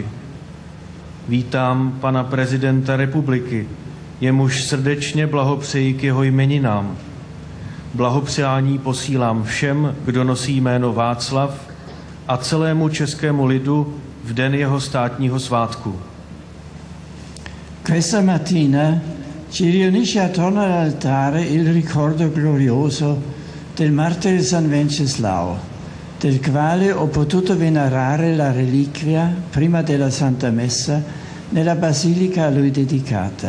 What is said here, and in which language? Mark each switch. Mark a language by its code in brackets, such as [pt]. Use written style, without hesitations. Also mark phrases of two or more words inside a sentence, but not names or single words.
[cs] Vítám pana prezidenta republiky, jemuž srdečně blahopřeji k jeho jmeninám. Blahopřání posílám všem, kdo nosí jméno Václav, a celému českému lidu v den jeho státního svátku. [it] Questa mattina ci riunisce attorno all'altare il ricordo glorioso del martire San Wenceslao, del quale ho potuto venerare la reliquia prima della Santa Messa nella basilica a lui dedicata.